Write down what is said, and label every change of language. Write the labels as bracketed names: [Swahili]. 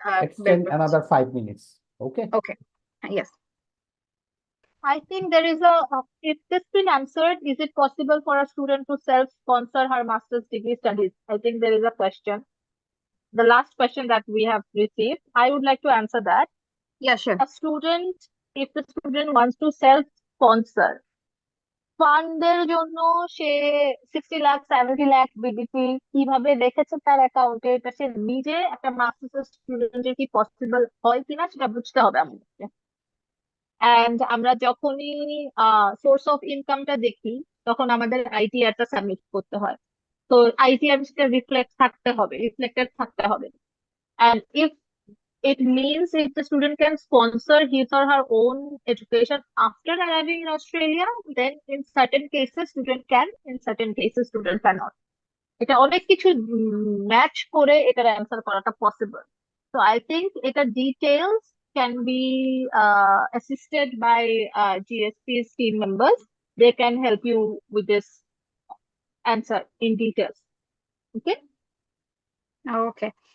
[English] extend another 5 minutes. Okay. Okay. Yes. I think there is if this been answered, is it possible for a student to self-sponsor her master's degree studies? I think there is a question. The last question that we have received, I would like to answer that. Yeah, sure. A student, if the student wants to self-sponsor, [Bangla] ফান্ডের জন্য সে 60 lakh 70 lakh BDP কিভাবে রেখেছে তার অ্যাকাউন্টে, এটা সে নিজে একটা masters স্টুডেন্টের কি পসিবল হয় কিনা সেটা বুঝতে হবে আমাদেরকে। অ্যান্ড আমরা যখনই সোর্স অফ ইনকামটা দেখি তখন আমাদের আইটিআরটা সাবমিট করতে হয়, তো আইটিআর সেটা রিফ্লেক্টেড থাকতে হবে। And if [English] it means if the student can sponsor his or her own education after arriving in Australia, then in certain cases student can, in certain cases student cannot. [Bangla] এটা অনেক কিছু match করে এটার answer করাটা possible. [English] So I think এটা details can be assisted by GSP's team members. They can help you with this answer in details. Okay. Okay.